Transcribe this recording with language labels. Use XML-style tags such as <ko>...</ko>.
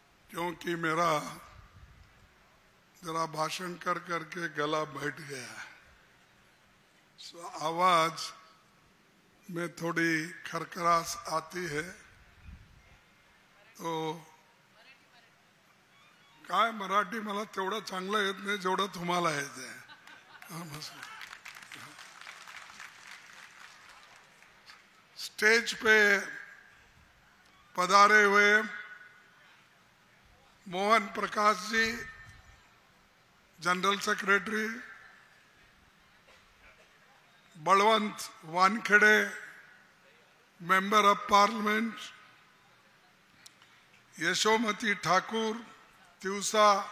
<hi>क्योंकि मेरा जरा भाषण कर करके गला बैठ गया है, आवाज में थोड़ी खरखरास आती है।</hi> <mr>तो काय मराठी मला तेवढं चांगलं येत नाही जेवढं तुम्हाला येते।</mr> <hi>स्टेज पे पधारे हुए Mohan Prakash ji, general secretary, Balwant Wankhede, member of parliament, Yashomati Thakur, Tiwasa,</hi>